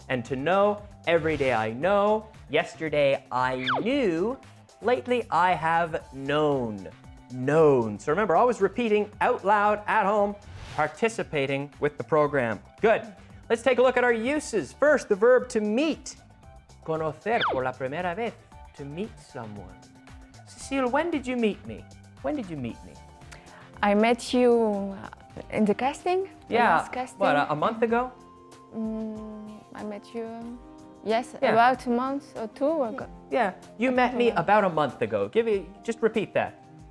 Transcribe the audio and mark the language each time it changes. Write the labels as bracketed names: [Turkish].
[English] And to know, every day I know. Yesterday I knew. Lately I have known. Known. So remember, always repeating out loud at home, participating with the program. Good. Let's take a look at our uses. First, the verb to meet. [Spanish] Conocer por la primera vez. [English] To meet someone. Cecile, when did you meet me? When did you meet me? I met you in the casting. Yeah. The last casting. What, a month ago? I met you, about a month or 2 ago. Yeah, you met me about a month ago. Just repeat that.